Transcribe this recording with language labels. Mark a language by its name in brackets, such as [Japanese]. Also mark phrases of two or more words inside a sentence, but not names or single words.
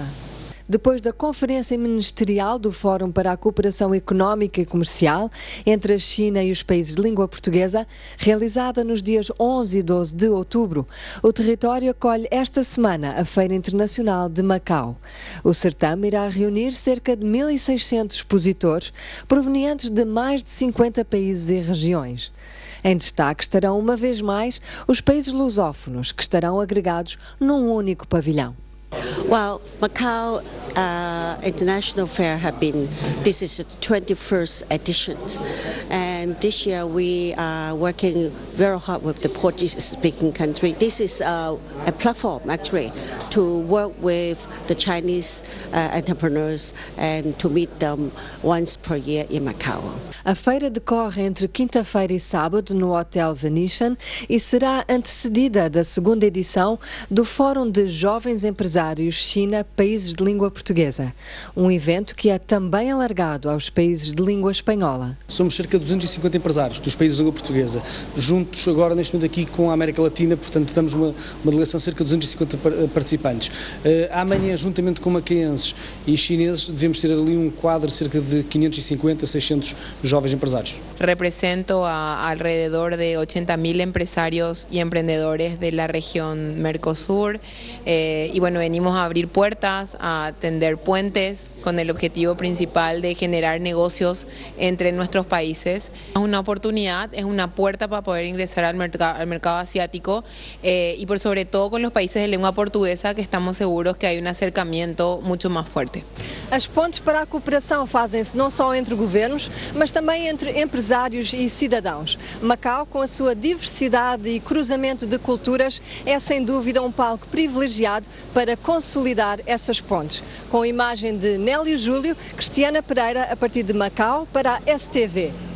[Portuguese] Depois da Conferência Ministerial do Fórum para a Cooperação Económica e Comercial entre a China e os países de língua portuguesa, realizada nos dias 11 e 12 de outubro, o território acolhe esta semana a Feira Internacional de Macau. O certame irá reunir cerca de 1.600 expositores provenientes de mais de 50 países e regiões. Em destaque estarão uma vez mais os países lusófonos, que estarão agregados num único pavilhão. [English] Well, Macau International Fair this is the 21st edition, and this year we are working very hard with the Portuguese-speaking country. This is a platform actually to work with the Chinese entrepreneurs and to meet them once per year in Macau. [Portuguese] A feira decorre entre quinta-feira e sábado no Hotel Venetian e será antecedida da segunda edição do Fórum de Jovens Empresários China, Países de Língua Portuguesa, um evento que é também alargado aos países de língua espanhola. Somos cerca de 250 empresários dos países de língua portuguesa, juntos agora neste momento aqui com a América Latina, portanto damos uma delegação de cerca de 250 participantes. Amanhã, juntamente com macaenses e chineses, devemos ter ali um quadro de cerca de 550, 600 jovens empresarios. [Spanish] Represento a alrededor de 80.000 empresarios y emprendedores de la región Mercosur y bueno, venimos a abrir puertas, a tender puentes con el objetivo principal de generar negocios entre nuestros países. Es una oportunidad, es una puerta para poder ingresar al mercado asiático y por sobre todo con los países de lengua portuguesa, que estamos seguros que hay un acercamiento mucho más fuerte. [Portuguese] As pontes para a cooperação fazem-se não só entre governos, mas também entre empresários e cidadãos. Macau, com a sua diversidade e cruzamento de culturas, é sem dúvida um palco privilegiado para consolidar essas pontes. Com a imagem de Nélio Júlio, Cristiana Pereira, a partir de Macau, para a STV.